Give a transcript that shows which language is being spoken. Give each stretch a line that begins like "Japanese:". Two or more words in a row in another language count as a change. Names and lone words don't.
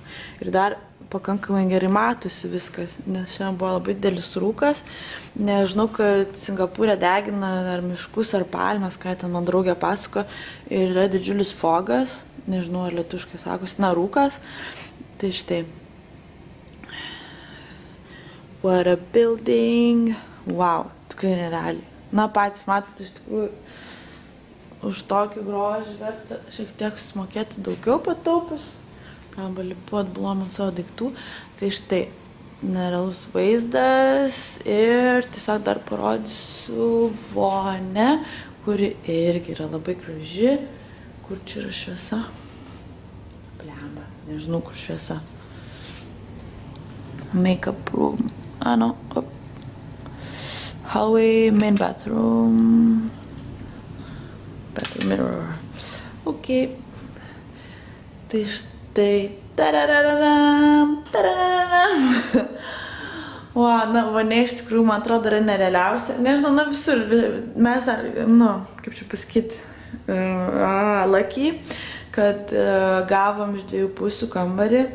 Lithuanian: Ir dar pakankamai gerai matosi viskas, nes šiandien buvo labai didelis rūkas. Nežinau, kad Singapūre degina ar miškus, ar palmes, ką ten man draugė pasako, ir yra didžiulis fogas, nežinau, ar lietuviškai sakosi, na, rūkas. Tai štai.
English: What a building.
Lithuanian: Wow, tikrai nerealiai. Na, patys matot, iš tikrųjų, už tokį grožį verta šiek tiek susimokėti daugiau pataupus. Arba lipuot bulom ant savo daiktų. Tai štai, nerealus vaizdas ir tiesiog dar parodysiu vonę, kuri irgi yra labai graži. Kur čia yra šviesa? Blemba, nežinau, kur šviesa.
English: Makeup room. No. Hallway, main bathroom. Bathroom mirror. Ok.
Lithuanian: Tai štai. Tarararam, tarararam. Na, vonė iš tikrųjų, man atrodo, yra nerealiausia. Nežinau, na visur, mes dar, kaip čia pasakyti, lucky, kad gavom iš 2 pusių kambarį.